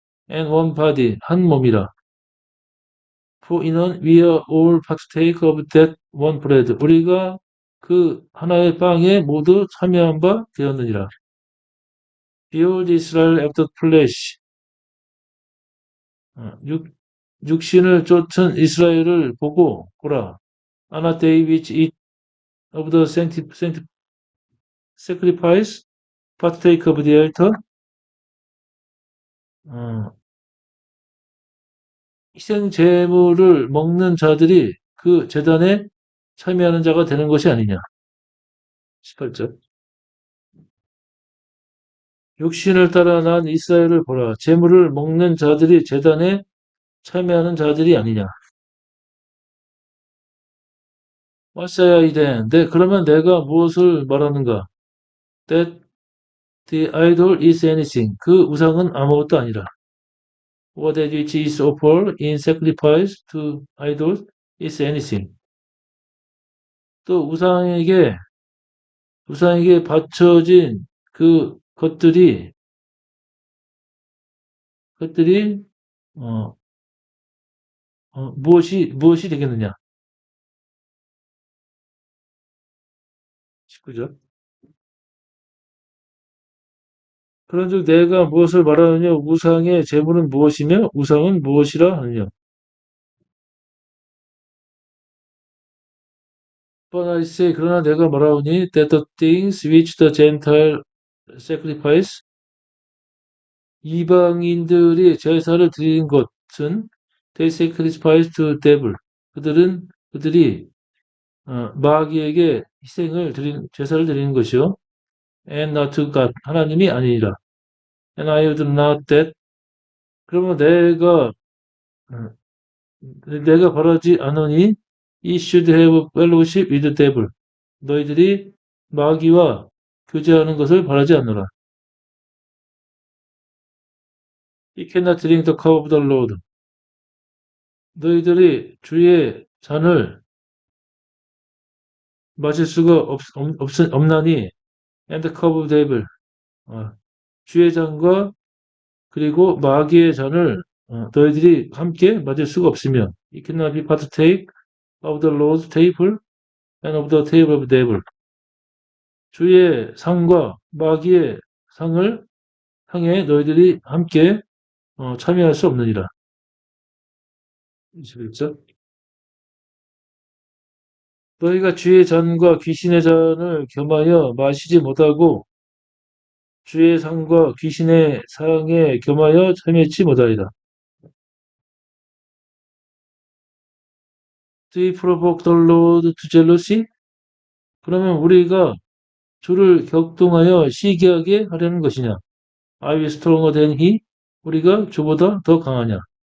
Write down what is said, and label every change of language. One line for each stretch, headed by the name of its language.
English: And one body
Korean: 한 몸이라.
English: For
Korean: 이는
English: we are all partake of that one bread.
Korean: 우리가 그 하나의 빵에 모두 참여한 바 되었느니라.
English: Behold Israel after flesh.
Korean: 육신을 쫓은 이스라엘을 보라.
English: Anna they which eat of the sacrifice, partake of the altar.
Korean: 희생 제물을 먹는 자들이 그 제단에 참여하는 자가 되는 것이 아니냐. 18절. 육신을 따라 난 이스라엘을 보라. 제물을 먹는 자들이 제단에 참여하는 자들이 아니냐.
English: What say I then?
Korean: 그러면 내가 무엇을 말하는가?
English: That the idol is anything.
Korean: 그 우상은 아무것도 아니라.
English: Or that which is offered in sacrifice to idols is anything.
Korean: 또 우상에게 바쳐진 그 것들이 어, 무엇이 되겠느냐? 19절. 그런즉 내가 무엇을 말하느냐? 우상의 제물은 무엇이며 우상은 무엇이라 하느냐?
English: But I say,
Korean: 그러나 내가 말하오니
English: that the things which the Gentile sacrifice
Korean: 이방인들이 제사를 드리는 것은
English: they sacrifice to devil.
Korean: 그들이 마귀에게 제사를 드리는 것이요.
English: And not to God.
Korean: 하나님이 아니니라.
English: And I would not that.
Korean: 그러면 내가 바라지 않으니
English: you should have fellowship with the devil.
Korean: 너희들이 마귀와 교제하는 것을 바라지 않노라.
English: You cannot drink the cup of the Lord.
Korean: 너희들이 주의 잔을 마실 수가 없나니
English: and the cup of devil.
Korean: 주의 잔과 그리고 마귀의 잔을 너희들이 함께 마실 수가 없으며
English: you cannot be partake of the Lord's table and of the table of the devil.
Korean: 주의 상과 마귀의 상에 너희들이 함께 참여할 수 없느니라. 21절. 너희가 주의 잔과 귀신의 잔을 겸하여 마시지 못하고 주의 상과 귀신의 상에 겸하여 참여치 못하리라.
English: Do you provoke the Lord to jealousy?
Korean: 그러면 우리가 주를 격동하여 시기하게 하려는 것이냐?
English: Are we stronger than he?
Korean: 우리가 주보다 더 강하냐?